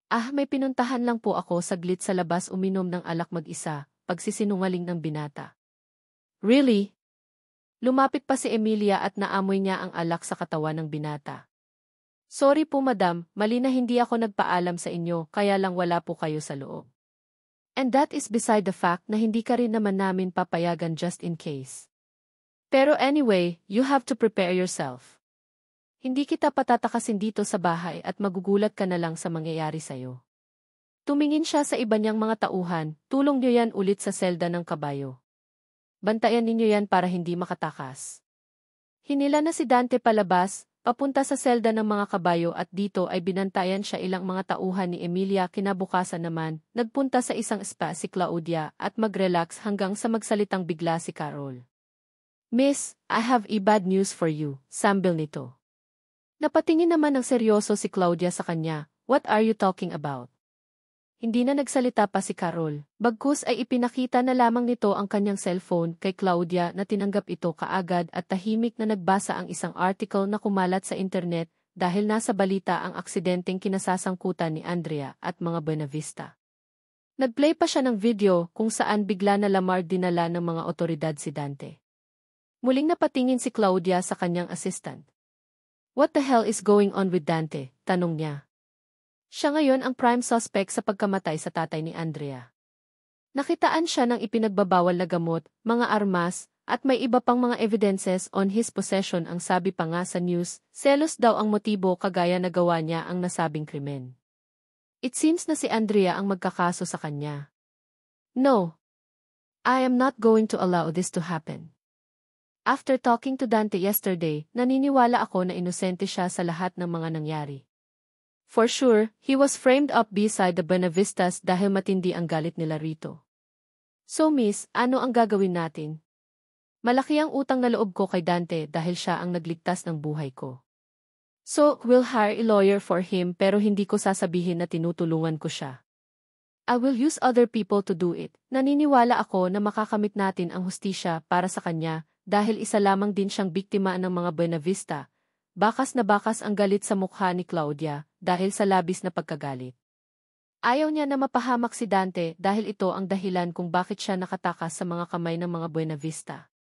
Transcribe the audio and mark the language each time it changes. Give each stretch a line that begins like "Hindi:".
Filipino: May pinuntahan lang po ako saglit sa labas uminom ng alak mag-isa, pagsisinungaling ng binata.
English: Really?
Filipino: Lumapit pa si Emilia at naamoy niya ang alak sa katawan ng binata. Sorry po madam, mali na hindi ako nagpaalam sa inyo kaya lang wala po kayo sa loob.
English: And that is beside the fact
Filipino: na hindi ka rin naman namin papayagan
English: just in case. Pero anyway, you have to prepare yourself.
Filipino: Hindi kita patatakasin dito sa bahay at magugulat ka na lang sa mangyayari sa'yo. Tumingin siya sa iba niyang mga tauhan, tulong niyo yan ulit sa selda ng kabayo. Bantayan ninyo yan para hindi makatakas. Hinila na si Dante palabas, papunta sa selda ng mga kabayo at dito ay binantayan siya ilang mga tauhan ni Emilia. Kinabukasan naman, nagpunta sa isang spa si Claudia at mag-relax hanggang sa magsalitang bigla si Carol.
English: Miss, I have a bad news for you,
Filipino: sambil nito. Napatingin naman ng seryoso si Claudia sa kanya,
English: what are you talking about?
Filipino: Hindi na nagsalita pa si Carol, bagkus ay ipinakita na lamang nito ang kanyang cellphone kay Claudia na tinanggap ito kaagad at tahimik na nagbasa ang isang article na kumalat sa internet dahil nasa balita ang aksidenteng kinasasangkutan ni Andrea at mga Buenavista. Nagplay pa siya ng video kung saan bigla na lamang dinala ng mga otoridad si Dante. Muling napatingin si Claudia sa kanyang assistant.
English: What the hell is going on with Dante?
Filipino: Tanong niya. Siya ngayon ang prime suspect sa pagkamatay sa tatay ni Andrea. Nakitaan siya ng ipinagbabawal na gamot, mga armas, at may iba pang mga evidences
English: on his possession.
Filipino: Ang sabi pa nga sa news, selos daw ang motibo kagaya nagawa niya ang nasabing krimen.
English: It seems
Filipino: na si Andrea ang magkakaso sa kanya.
English: No. I am not going to allow this to happen. After talking to Dante yesterday,
Filipino: naniniwala ako na inosente siya sa lahat ng mga nangyari.
English: For sure, he was framed up beside the Buenavistas
Filipino: dahil matindi ang galit nila rito. So miss, ano ang gagawin natin? Malaki ang utang na loob ko kay Dante dahil siya ang nagligtas ng buhay ko.
English: So, we'll hire a lawyer for him
Filipino: pero hindi ko sasabihin na tinutulungan ko siya.
English: I will use other people to do it.
Filipino: Naniniwala ako na makakamit natin ang hustisya para sa kanya, dahil isa lamang din siyang biktima ng mga Buenavista. Bakas na bakas ang galit sa mukha ni Claudia dahil sa labis na pagkagalit. Ayaw niya na mapahamak si Dante dahil ito ang dahilan kung bakit siya nakatakas sa mga kamay ng mga Buenavista.